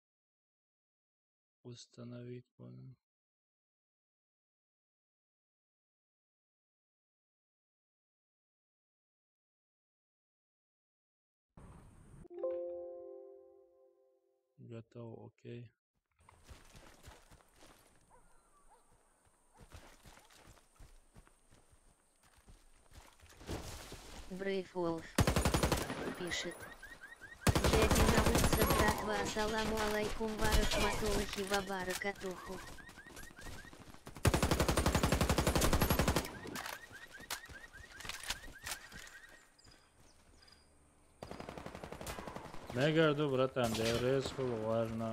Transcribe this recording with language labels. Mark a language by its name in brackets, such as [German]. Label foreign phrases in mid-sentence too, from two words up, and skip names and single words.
[Russian] Установить, понял. Готово, окей. Брейв Wolf пишет. Дядя на улице, братва, [Arabic] السلام عليكم ورحمة الله وبركاته. [Russian] Не горду, братан, ДРС важно.